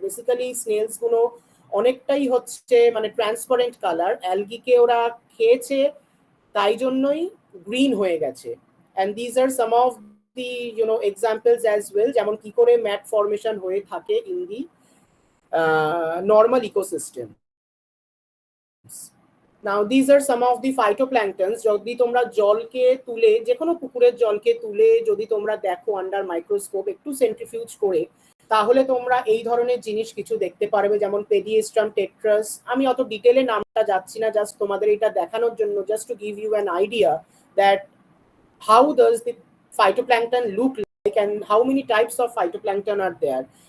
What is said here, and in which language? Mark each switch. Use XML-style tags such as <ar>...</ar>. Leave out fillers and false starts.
<bn>Basically snails গুলো অনেকটাই হচ্ছে মানে ট্রান্সপারেন্ট কালার, অ্যালগিকে ওরা খেয়েছে, তাই জন্যই গ্রিন হয়ে গেছে।</bn> <en>and these are some of the examples as well,</en> <bn>যেমন কি করে ম্যাট ফর্মেশন হয়ে থাকে</bn> <en>In the normal ecosystems. Now these are some of the phytoplanktons.</en> <bn>যদি তোমরা জলকে তুলে, যে কোনো পুকুরের জলকে তুলে যদি তোমরা দেখো আন্ডার মাইক্রোস্কোপ, একটু সেন্ট্রিফিউজ করে, তাহলে তোমরা এই ধরনের জিনিস কিছু দেখতে পারবে, যেমন পেডিয়েস্ট্রাম টেট্রাস। আমি অত ডিটেলে নামটা যাচ্ছি না, জাস্ট তোমাদের এটা দেখানোর জন্য,</bn> <en>Just to give you an idea that how does the phytoplankton look like and how many types of phytoplankton are there.</en>